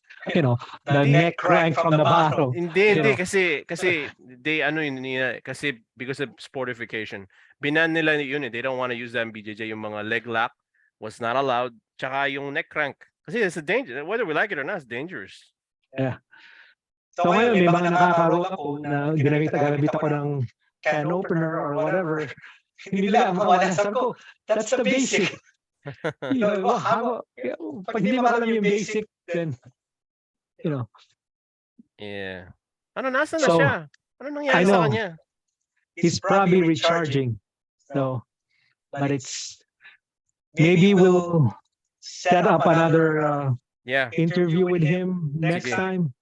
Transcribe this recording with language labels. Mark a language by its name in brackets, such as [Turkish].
[English] You know, the neck crank from the bottom. [Filipino] Hindi kasi [English] they kasi because of sportification. [Filipino] Binan nila yun eh. [English] They don't want to use that in BJJ. Yung mga leg lock was not allowed. Tsaka yung neck crank. Kasi it's a danger. Whether we like it or not, it's dangerous. Yeah. [Filipino] So ngayon, may mga nakakaroon ako na ginamit ako ng can opener [English] or whatever. [Filipino] Hindi nila makawala. Sabi ko, [English] that's the basic. You know, [Filipino] pag hindi mo alam yung basic, [English] then you know. [Filipino] Yeah. Ano, nasa na siya? Ano nangyari sa kanya? [English] He's probably recharging. So, but it's, maybe we'll set up another interview with him next time.